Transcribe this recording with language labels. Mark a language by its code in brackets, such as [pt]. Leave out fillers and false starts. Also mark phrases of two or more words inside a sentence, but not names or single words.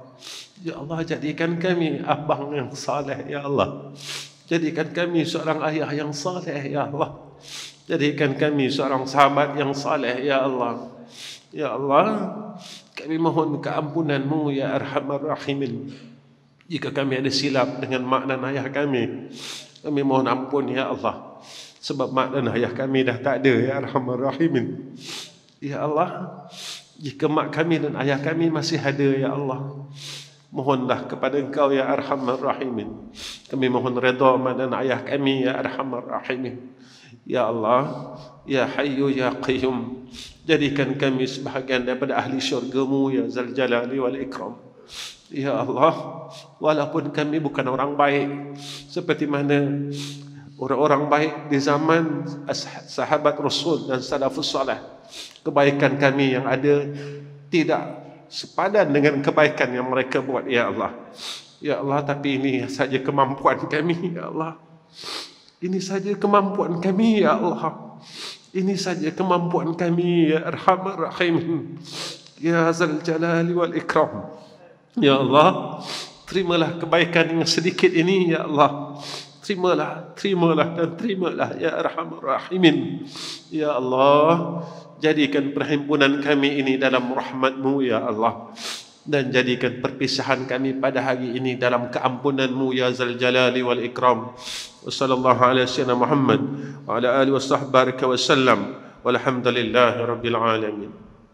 [ar] يا الله, [ms] jadikan kami abang yang saleh ya Allah. Jadikan kami seorang ayah yang saleh [ar] يا الله. [ms] Jadikan kami seorang sahabat yang saleh [ar] يا الله. يا الله, [ms] kami mohon keampunan-Mu [ar] يا أرحم الراحمين. [ms] Jika kami ada silap dengan mak dan ayah kami, kami mohon ampun [ar] يا الله. [ms] Sebab mak dan ayah kami dah tak ada [ar] يا أرحم الراحمين. يا الله, [ms] jika mak kami dan ayah kami masih ada [ar] يا الله, [ms] mohonlah kepada Engkau [ar] يا أرحم الراحمين. [ms] Kami mohon redha mak dan ayah kami [ar] يا أرحم الراحمين. يا الله، يا حي يا قيوم, [ms] jadikan kami sebahagian daripada ahli syurga-Mu [ar] يا ذا الجلال والإكرام. يا الله, [ms] walaupun kami bukan orang baik seperti mana orang-orang baik di zaman sahabat Rasul dan [ar] السلف الصالح, [ms] kebaikan kami yang ada tidak sepadan dengan kebaikan yang mereka buat [ar] يا الله. يا الله, [ms] tapi ini saja kemampuan kami [ar] يا الله. [ms] Ini saja kemampuan kami [ar] يا الله. [ms] Ini saja kemampuan kami [ar] يا أرحم الرحيم، يا ذا الجلال والإكرام. يا الله, [ms] terimalah kebaikan yang sedikit ini [ar] يا الله. [ms] Terimalah dan terimalah [ar] يا أرحم الراحمين. يا الله, [ms] Jadikan perhimpunan kami ini dalam rahmat-Mu [ar] يا الله, [ms] dan jadikan perpisahan kami pada hari ini dalam keampunan-Mu [ar] يا ذا الجلال والإكرام. وصلى الله على سيدنا محمد وعلى آله وصحبه وسلم، والحمد لله رب العالمين.